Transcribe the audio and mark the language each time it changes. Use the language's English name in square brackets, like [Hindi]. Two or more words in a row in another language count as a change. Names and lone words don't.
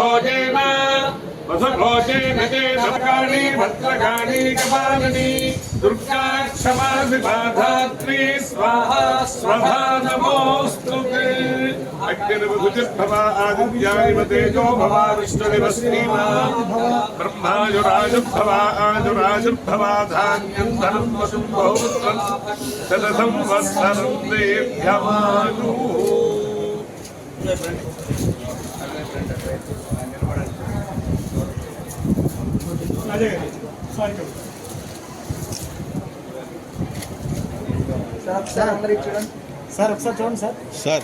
[Sanskrit] जेम वसभो जेम जेम भद्रकाली भद्रकाली कपालिनी दुर्गा क्षमा विबाधात्री स्वाहा स्वधा नमोस्तुते अग्निर्वधुर्भवा आदित्याय तेजो भवा विष्णुर्वस्तीमा ब्रह्मायुराजुर्भवा आजुराजुर्भवा धान्यं धनं वसुं बहुपुत्रं शतसंवत्सरं दीर्घमायुः [Telugu] సార్ అందరూ చూడండి సార్ ఒకసారి చూడండి సార్ సార్